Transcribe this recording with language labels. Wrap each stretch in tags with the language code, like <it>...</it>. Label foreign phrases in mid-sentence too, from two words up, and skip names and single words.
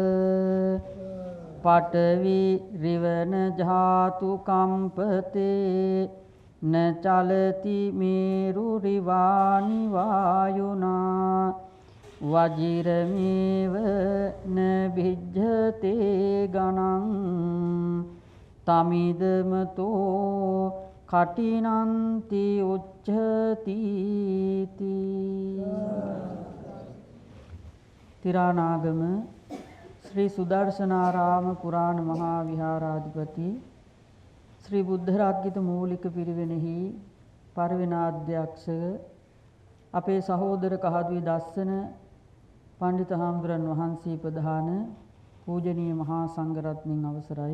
<pi>පඨවි රිවන ධාතු කම්පතේ න චලති මේරු රිවානි වායුනා වජිරමේව න විජ්ජතේ ගණං තමිදමතෝ කටිනන්ති උච්චති.</pi> <si>තිරානාගම ශ්‍රී සුදර්ශනාරාම පුරාණ මහා විහාරාධිපති ශ්‍රී බුද්ධරාජ්‍යත මූලික පිරිවෙනෙහි පරිවෙනාධ්‍යක්ෂ අපේ සහෝදර කහදුවේ දස්සන පණ්ඩිත හාමුදුරන් වහන්සේ ප්‍රධාන පූජනීය මහා සංඝරත්නයන් අවසරයි.</si>